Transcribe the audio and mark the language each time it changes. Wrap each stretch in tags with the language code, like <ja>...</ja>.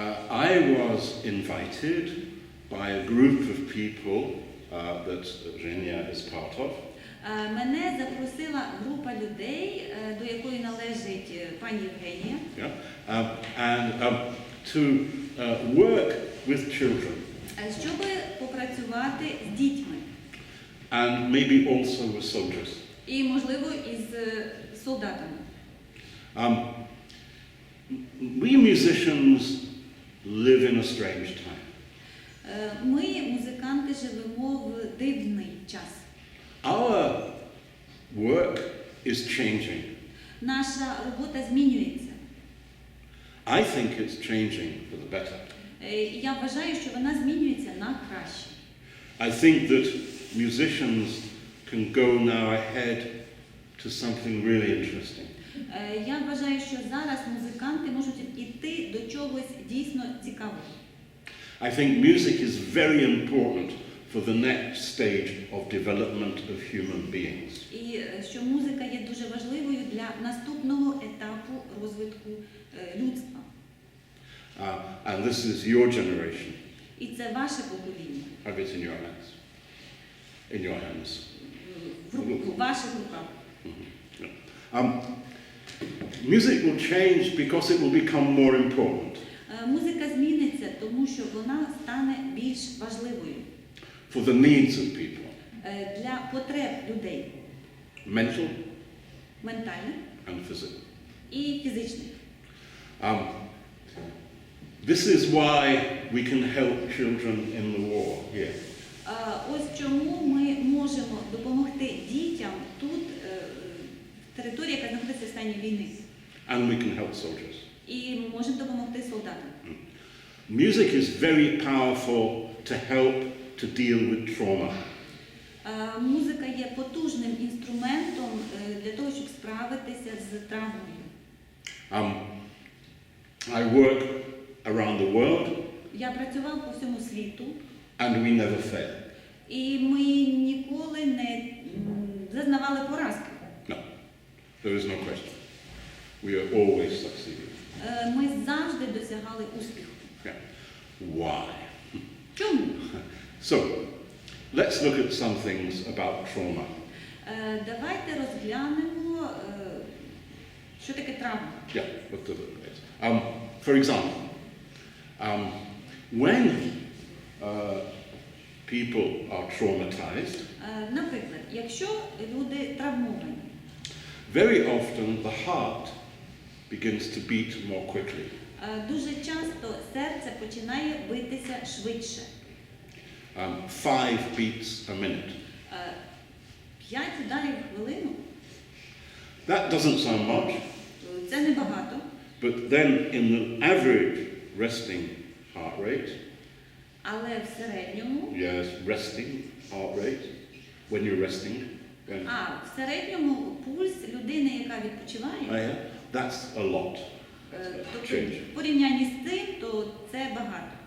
<en>I was invited by a group of people that Ženia is part of.</en> <uk>Мене запросила група людей, до якої належить пані Євгенія.</uk> <en>Yeah. And to work with children.</en> <uk>Щоб попрацювати з дітьми.</uk> <en>And maybe also with soldiers.</en> <uk>І, можливо, із солдатами.</uk> <en>We musicians live in a strange time.</en> <uk>Ми, музиканти, живемо в дивний час.</uk> <en>Our work is changing.</en> <uk>Наша робота змінюється.</uk> <en>I think it's changing for the better.</en> <uk>Я вважаю, що вона змінюється на краще.</uk> <en>I think that musicians can go now ahead to something really interesting.</en> <uk>Я вважаю, що зараз музиканти можуть іти до чогось дійсно цікавого.</uk> <en>I think music is very important for the next stage of development of human beings.</en> <uk>І що музика є дуже важливою для наступного етапу розвитку людства.</uk> <en>And this is your generation.</en> <uk>І це ваше покоління.</uk> <en>Have it in your hands. In your hands.</en> <uk>В ваших руках.</uk> <en>Music will change because it will become more important.</en> <uk>Музика зміниться, тому що вона стане більш важливою.</uk> <en>For the needs of people.</en> <uk>Для потреб людей.</uk> <en>Mental.</en> <uk>Ментальних.</uk> <en>And physical.</en> <uk>І фізичних.</uk> <en>This is why we can help children in the war here.</en> <uk>Ось чому ми можемо допомогти дітям тут, в території, яка знаходиться в стані війни.</uk> <en>And we can help soldiers.</en> <uk>І можемо допомогти солдатам.</uk> <en>Music is very powerful to help to deal with trauma.</en> <uk>Музика є потужним інструментом для того, щоб справитися з травмою.</uk> <en>I work around the world.</en> <uk>Я працював по всьому світу.</uk> <en>And we never fail.</en> <uk>І ми ніколи не зазнавали поразки.</uk> <en>No, there is no question. We are always succeeding.</en> <uk>Ми завжди досягали успіху.</uk> <en>Yeah. Why?</en> <uk>Чому?</uk> <en>So, let's look at some things about trauma.</en> <uk>Давайте розглянемо, що таке травма.</uk> <en>Yeah, what does it mean? For example, when people are traumatized,</en> <uk>Наприклад, якщо люди травмовані,</uk> <en>very often the heart begins to beat more quickly.</en> <uk>дуже часто серце починає битися швидше.</uk> <en>5 beats a minute.</en> <uk>5 ударів в хвилину.</uk> <en>That doesn't sound much,</en> <uk>Це небагато.</uk> <en>but then in the average resting heart rate,</en> <uk>Але в середньому,</uk> <en>yes, resting heart rate, when you're resting, when,</en> <uk>в середньому пульс людини, яка відпочиває,</uk> <en>that's a lot.</en> <uk>тобто в порівнянні з цим, то це багато.</uk>